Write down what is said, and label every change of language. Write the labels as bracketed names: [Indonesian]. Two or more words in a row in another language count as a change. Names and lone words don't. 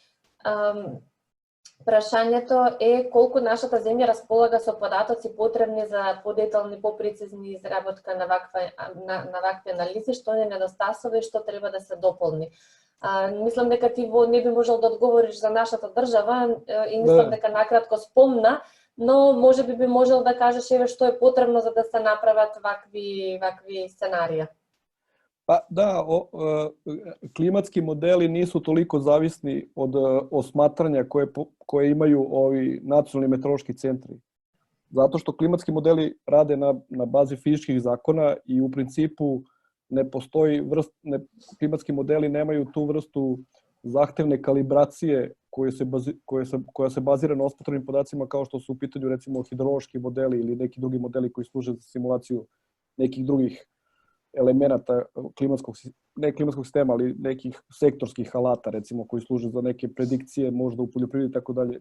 [Macedonian] Прашањето е колку нашата земја располага со податоци потребни за подетални, попрецизни изработка на вакви анализи, што не недостасува и што треба да се дополни. Мислам дека ти не би можел да одговориш за нашата држава и мислам дека накратко спомна, но може би можел да кажеш што е потребно за да се направат вакви сценарија. [Serbian] Klimatski modeli nisu toliko zavisni od osmatranja koje imaju ovi nacionalni meteorološki centri. Zato što klimatski modeli rade na bazi fizičkih zakona i u principu ne postoji klimatski modeli nemaju tu vrstu zahtevne kalibracije koja se bazira na ospotrebnim podacima kao što su u pitanju recimo hidrološki modeli ili neki drugi modeli koji služe za simulaciju nekih drugih elemenata ne klimatskog sistema, ali nekih sektorskih alata, recimo, koji služe za neke predikcije, možda u poljoprivredi i tako dalje.